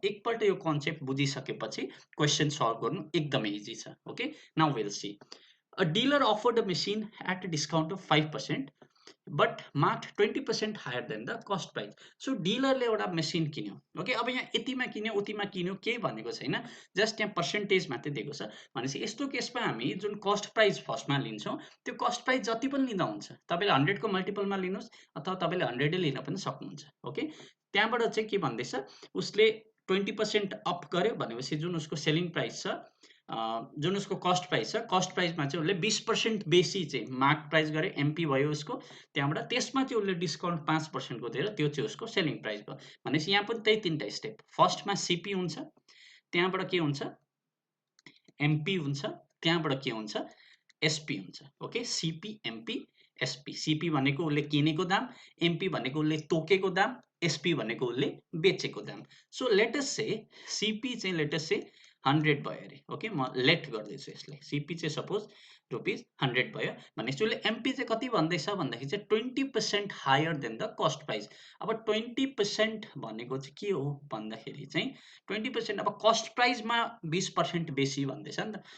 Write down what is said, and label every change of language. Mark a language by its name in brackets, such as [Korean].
[Nepali] एकपल्ट यो concept बुझिसकेपछि question solve गर्नु एकदमै इजी छ। [English] Okay, now will see. A dealer offered a machine at a discount of 5% but marked 20% higher than the cost price. [Nepali] So डिलरले एउटा machine किन्यो। Okay, अब यहाँ यतिमा किन्यो उतिमा किन्यो केही भनेको छैन, जस्ट यहाँ पर्सेन्टेज मात्रै दिएको छ। भनेपछि यस्तो केसमा हामी जुन कस्ट प्राइस फर्स्टमा लिन्छौँ त्यो कस्ट प्राइस जति पनि लिँदा हुन्छ। तपाईँले 100 को मल्टिपलमा लिनुहोस् अथवा तपाईँले 100 लिन पनि सक्नुहुन्छ। ओके, त्यहाँबाट चाहिँ के भन्दैछ, उसले 20% अप गर्यो भनेपछि जुन उसको सेलिङ प्राइस छ, जुन उसको कस्ट प्राइस छ, कस्ट प्राइसमा चाहिँ उसले 20% बेसी चाहिँ मार्क प्राइस गरे, एमपी भयो उसको। त्यहाँबाट त्यसमा चाहिँ उसले डिस्काउन्ट 5% को दिएर त्यो चाहिँ उसको सेलिङ प्राइस भयो। भनेपछि यहाँ पनि त्यही तीनटा स्टेप, फर्स्टमा सिपी हुन्छ, त्यहाँबाट के हुन्छ एमपी हुन्छ, त्यहाँबाट के हुन्छ एसपी हुन्छ। Okay, CP MP SP. CP भनेको उसले किनेको दाम, एमपी भनेको उसले तोकेको दाम, एसपी भनेको उसले बेचेको दाम। सो लेट अस से सिपी चाहिँ लेट अस से 100 भयो अरे। ओके, म लेट गर्दैछु यसलाई, सिपी चाहिँ सपोज ₹100 भयो भनेपछि उसले एमपी चाहिँ कति भन्दैछ भन्दाखेरि चाहिँ 20% [English] Higher than the cost price. [Nepali] अब 20% भनेको चाहिँ के हो भन्दाखेरि चाहिँ 20% अब कस्ट प्राइसमा 20% बेसी भन्दैछ नि त।